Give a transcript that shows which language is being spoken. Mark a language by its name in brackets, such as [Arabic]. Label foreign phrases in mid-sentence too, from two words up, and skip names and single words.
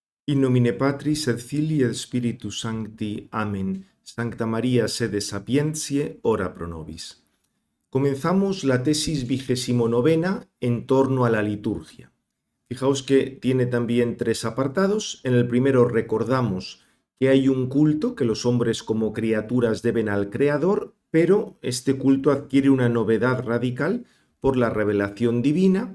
[Latin] In nomine Patris et Filii et Spiritus Sancti. [Spanish] Amén. [Latin] Sancta María, sede sapientiae, ora pro nobis. [Spanish] Comenzamos la tesis 29 en torno a la liturgia. Fijaos que tiene también 3 apartados. En el primero recordamos que hay un culto que los hombres como criaturas deben al Creador, pero este culto adquiere una novedad radical por la revelación divina.